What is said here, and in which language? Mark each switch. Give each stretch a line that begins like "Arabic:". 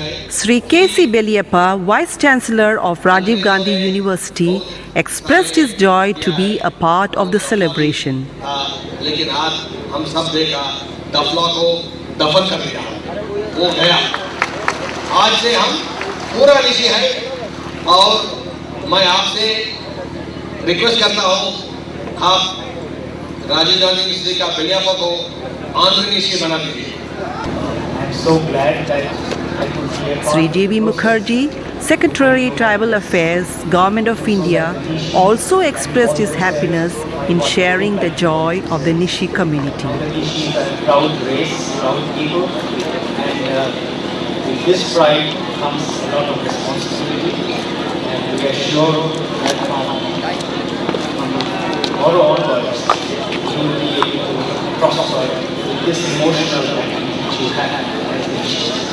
English: Sri K.C. Beliappa, Vice Chancellor of Rajiv Gandhi University, expressed his joy to be a part of the celebration.
Hindi: लेकिन आज हम सब देखा दफला को दफन कर दिया, वो गया। आज से हम पूरा निशी है और मैं आपसे रिक्वेस्ट करता हूँ, आप राजीव गांधी यूनिवर्सिटी का बेलियाप्पा को ऑनरी निशी बना दीजिए।
English: So glad that I could be a part. Sri J.V. Mukherjee, Secretary Tribal Affairs, Government of India, also expressed his happiness in sharing the joy of the Nyishi community. The Nyishi is a proud race, proud people, and with this pride comes a lot of responsibility, and we are sure that from tomorrow onwards, you will be able to prosper with this emotional activity which you have as Nyishi.